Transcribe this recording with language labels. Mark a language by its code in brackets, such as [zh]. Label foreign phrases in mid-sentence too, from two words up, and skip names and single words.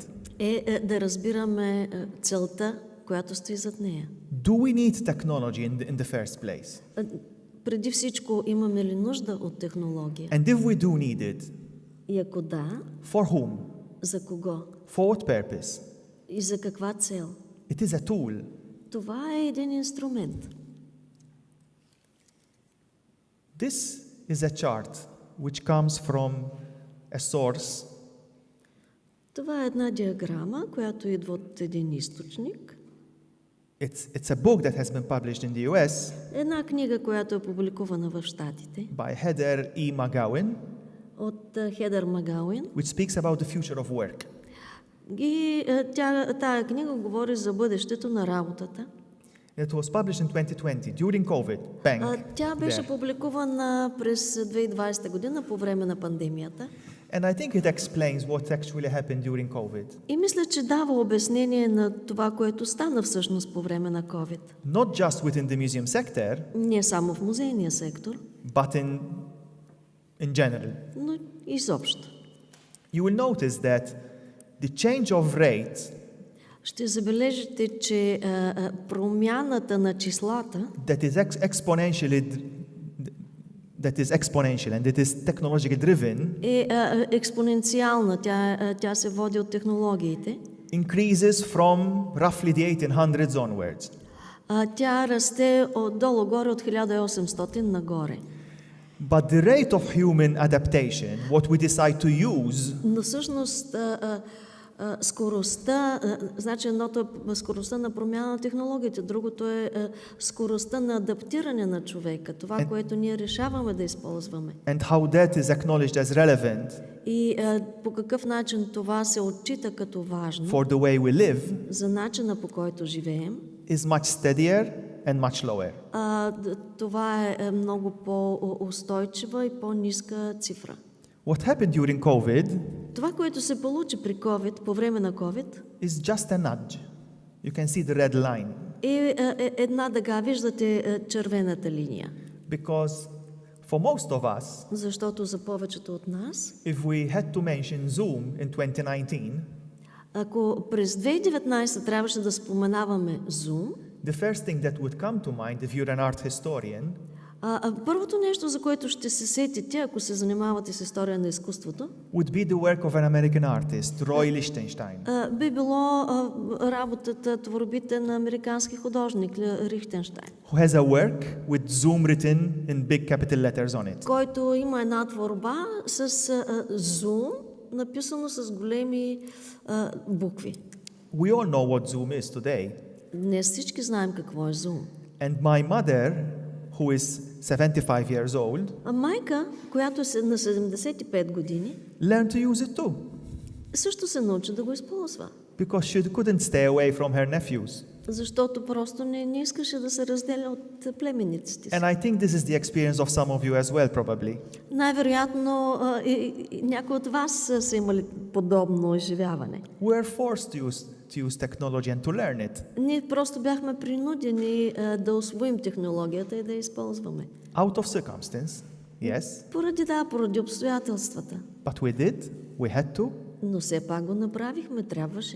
[bg] е да разбираме целта, която стои зад нея. [en] Do we need technology in the first place? [bg] Преди всичко, имаме ли нужда от технология? [en] And if we do need it, [bg] И ако да, [en] for whom? [bg] за кого? [en] For what purpose? [bg] И за каква цел? [en] It is a tool. [bg] Това е един инструмент. [en] This is a chart which comes from a source [bg] Това е една диаграма, която идва от един източник. [en] It's a book that has been published in the US [bg] Една книга, която е публикувана в Щатите [en] by Heather E. McGowan, [bg] от Хедър Магауин. [en] which speaks about the future of work. [bg] И тая книга говори за бъдещето на работата. [en] It was published in 2020 during COVID. Bang. [bg] Тя беше [en] there. [bg] публикувана през 2020 година по време на пандемията. [en] And I think it explains what actually happened during COVID. [bg] И мисля, че дава обяснение на това, което стана всъщност по време на COVID. [en] Not just within the museum sector, [bg] Не само в музейния сектор, [en] but in general. [bg] но изобщо. [en] You will notice that the change of rate [bg] Ще забележите, че промяната на числата, [en] that is exponential and it is technologically driven [bg] е експоненциална. Тя се води от технологиите. [en] increases from roughly the 1800s onwards. [bg] Тя расте отдолу-горе от 1800 нагоре. [en] But the rate of human adaptation, what we decide to use, [bg] Но всъщност скоростта, значи едното е скоростта на промяна на технологиите, другото е скоростта на адаптиране на човека, това, което ние решаваме да използваме. [en] and how that is acknowledged as relevant [bg] И по какъв начин това се отчита като важно [en] for the way we live, [bg] за начина, по който живеем, [en] is much steadier and much lower. [bg] това е много по-устойчива и по-ниска цифра. [en] What happened during COVID [bg] Това, което се получи при COVID, по време на COVID, [en] is just a nudge. You can see the red line. [bg] е една дъга, виждате червената линия. [en] Because for most of us, [bg] Защото за повечето от нас, [en] if we had to mention Zoom in 2019, [bg] ако през 2019 трябваше да споменаваме Zoom, [en] the first thing that would come to mind if you're an art historian [bg] първото нещо, за което ще се сетите, ако се занимавате с история на изкуството, [en] would be the work of an American artist, Roy Lichtenstein. [bg] Би било работата, творбите на американски художник Лихтенщайн, [en] Who has a work with Zoom written in big capital letters on it. [bg] който има една творба с Zoom, написано с големи букви. [en] We all know what Zoom is today. [bg] Днес всички знаем какво е Zoom. [en] And my mother, who is 75 years old, [bg] А майка, която е на 75 години, [en] learned to use it too, [bg] също се научи да го използва. [en] because she couldn't stay away from her nephews. [bg] Защото просто не искаше да се разделя от племенниците си. [en] And I think this is the experience of some of you as well, probably. [bg] Най-вероятно и някои от вас са имали подобно изживяване. [en] We're forced to use technology and to learn it. [bg] Ние просто бяхме принудени да усвоим технологията и да я използваме. [en] Out of circumstance, yes, [bg] Поради обстоятелствата. [en] but we did, we had to, [bg] Но все пак го направихме, трябваше.